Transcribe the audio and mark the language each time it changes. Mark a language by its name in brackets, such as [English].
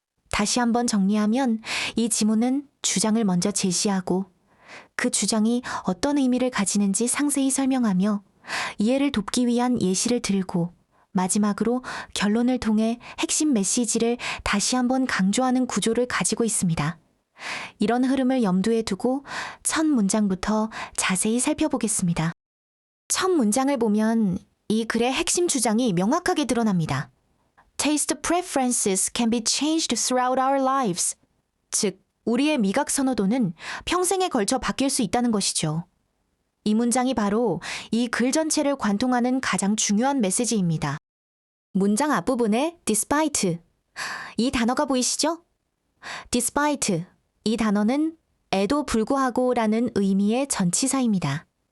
[Korean] 다시 한번 정리하면 이 지문은 주장을 먼저 제시하고 그 주장이 어떤 의미를 가지는지 상세히 설명하며 이해를 돕기 위한 예시를 들고 마지막으로 결론을 통해 핵심 메시지를 다시 한번 강조하는 구조를 가지고 있습니다. 이런 흐름을 염두에 두고 첫 문장부터 자세히 살펴보겠습니다. 첫 문장을 보면 이 글의 핵심 주장이 명확하게 드러납니다. [English] Taste preferences can be changed throughout our lives. [Korean] 즉, 우리의 미각 선호도는 평생에 걸쳐 바뀔 수 있다는 것이죠. 이 문장이 바로 이 글 전체를 관통하는 가장 중요한 메시지입니다. 문장 앞부분에 despite, 이 단어가 보이시죠? despite, 이 단어는 에도 불구하고 라는 의미의 전치사입니다.